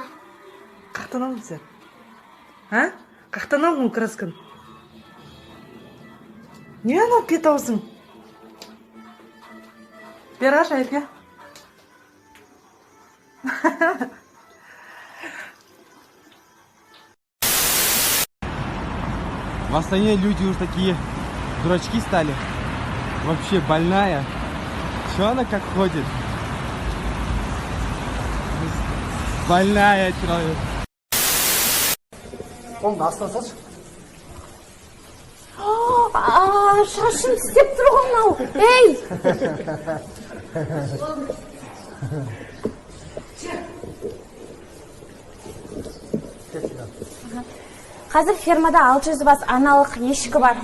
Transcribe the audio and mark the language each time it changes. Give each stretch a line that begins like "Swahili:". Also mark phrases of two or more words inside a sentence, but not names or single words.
Kazakh: Қақтан алдың сен? А? Қақтан алдың красканы? Не анау бет аузың? Бері аш айып, я?
Russian: В Астане люди уже такие дурачки стали. Вообще больная. Че она как ходит? Больная человек.
Kazakh: Қолыңды астына салшы. Шашын істеп тұр ғой мынау. Ей! Қазір фермада 600 бас аналық ешкі бар.